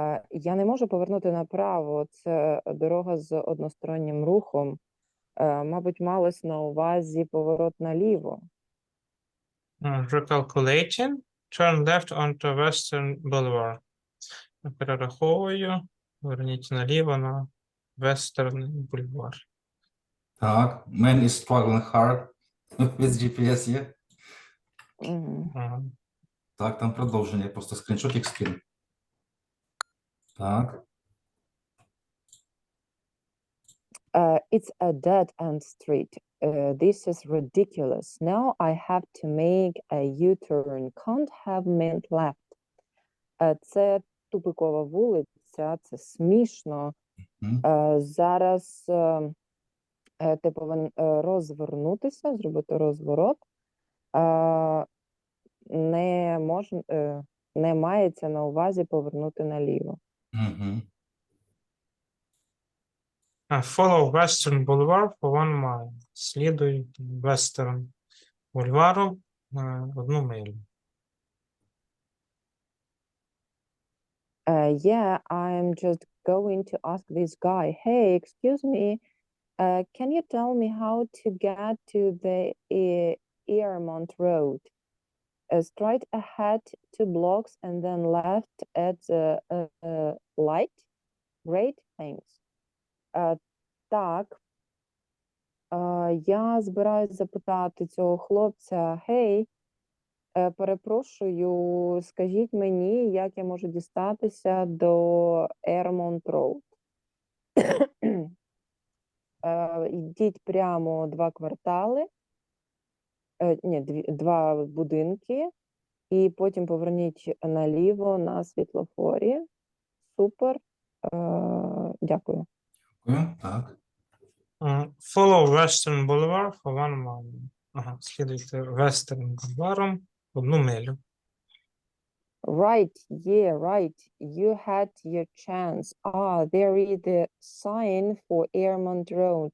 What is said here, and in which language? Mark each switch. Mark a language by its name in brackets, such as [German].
[Ukrainian] Я не можу повернути направо. Це дорога з одностороннім рухом. Мабуть, малось на увазі поворот наліво. [English] Recalculating. Turn left onto Western Boulevard. [Ukrainian] Перераховую. Поверніть наліво на Western Boulevard. Так, [English] man is struggling hard with GPS є. [Ukrainian] Ага. Так, там продовження, я просто скріншотик скину. Так, [English] It's a dead-end street. This is ridiculous. Now I have to make a U-turn. Can't have meant left. [Ukrainian] Це тупикова вулиця, це смішно. Мгм. Зараз ти повинен розвернутися, зробити розворот. Не мається на увазі повернути наліво. Мгм. [English] Follow Western Boulevard for 1 mile. [Ukrainian] Слідуй Western Бульвару 1 милю. [English] Yeah, I'm just going to ask this guy, hey, excuse me, can you tell me how to get to the Earmont Road? Straight ahead 2 blocks and then left at the light? Great, thanks. [Ukrainian] Так, я збираюсь запитати цього хлопця, гей, перепрошую, скажіть мені, як я можу дістатися до Earmont Road. Йдіть прямо 2 квартали, ні, 2 будинки, і потім поверніть наліво на світлофорі. Супер, дякую. Дякую. Так. [English] Follow Western Boulevard for 1 mile. [Ukrainian] Ага, слідуйте Western Boulevard 1 милю. [English] Right, yeah, right. You had your chance. There is the sign for Earmont Road.